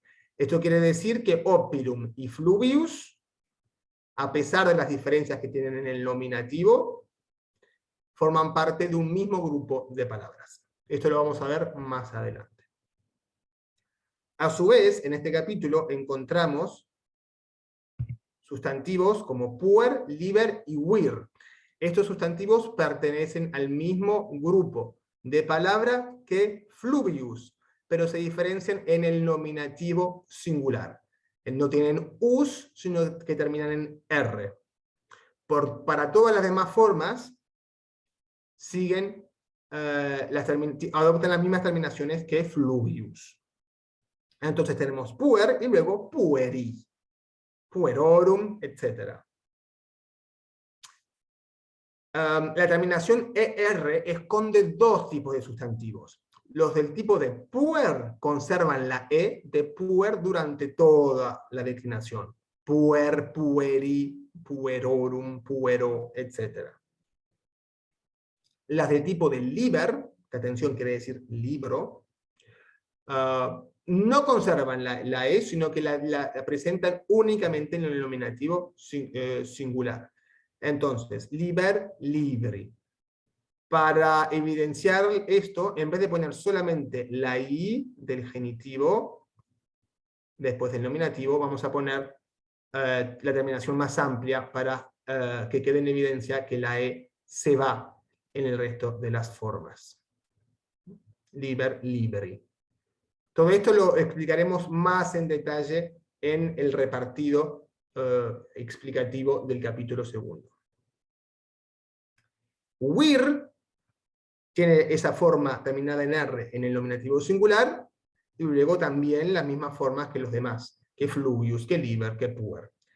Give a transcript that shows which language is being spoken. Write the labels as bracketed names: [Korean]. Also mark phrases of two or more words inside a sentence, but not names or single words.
[Spanish] Esto quiere decir que oppidum y fluvius, a pesar de las diferencias que tienen en el nominativo, forman parte de un mismo grupo de palabras. Esto lo vamos a ver más adelante. A su vez, en este capítulo encontramos sustantivos como puer, liber y vir. Estos sustantivos pertenecen al mismo grupo de palabra que fluvius, pero se diferencian en el nominativo singular. No tienen us, sino que terminan en r. Para todas las demás formas, siguen, adoptan las mismas terminaciones que fluvius. Entonces tenemos puer y luego [Latin] pueri, puerorum, [Spanish] etc. La terminación ER esconde dos tipos de sustantivos. Los del tipo de puer conservan la E de puer durante toda la declinación. [Latin] Puer, pueri, puerorum, puero, [Spanish] etc. Las del tipo de liber, que atención quiere decir libro, no conservan la E, sino que la presentan únicamente en el nominativo singular. Entonces, [Latin] liber, libri. [Spanish] Para evidenciar esto, en vez de poner solamente la I del genitivo, después del nominativo, vamos a poner la terminación más amplia para que quede en evidencia que la E se va en el resto de las formas. [Latin] Liber, liberi. [Spanish] Todo esto lo explicaremos más en detalle en el repartido explicativo del capítulo segundo. Wir tiene esa forma terminada en R en el nominativo singular, y luego también las mismas formas que los demás, que fluvius, que liber, que puer.